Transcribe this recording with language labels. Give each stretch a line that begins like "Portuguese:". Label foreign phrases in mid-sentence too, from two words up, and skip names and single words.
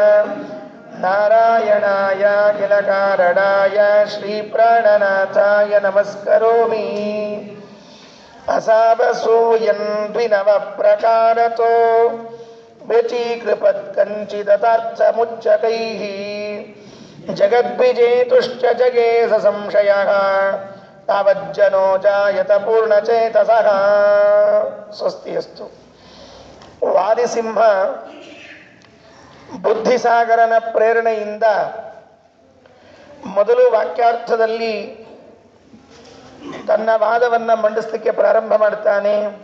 Sanskrit: ನಾರಾಯಣಾಯ ಅಖಿಲ ಕಾರಣಾಯ ಶ್ರೀ ಪ್ರಾಣನಾಥಾಯ ನಮಸ್ಕರೋಮಿ ಅಸಾವಸೂಯನ್ ದ್ವಿನವ ಪ್ರಕಾರತೋ ವ್ಯಚೀಕೃಪತ್ ಕಂಚಿದತಾರ್ಥಮುಚ್ಚಕೈಃ ಜಗದ್ವಿಜೇತುಶ್ಚ ಜಗೇಶ ಸಂಶಯಃ ತಾವಜ್ಜನೋ ಜಾಯತ ಪೂರ್ಣಚೇತಸಃ. ಸ್ವಸ್ತಿ ಅಸ್ತು.
Kannada: ವಾದಿಸಿಂಹ ಬುದ್ಧಿಸಾಗರನ ಪ್ರೇರಣೆಯಿಂದ ಮೊದಲು ವಾಕ್ಯಾರ್ಥದಲ್ಲಿ ತನ್ನ ವಾದವನ್ನು ಮಂಡಿಸಲಿಕ್ಕೆ ಪ್ರಾರಂಭ ಮಾಡ್ತಾನೆ.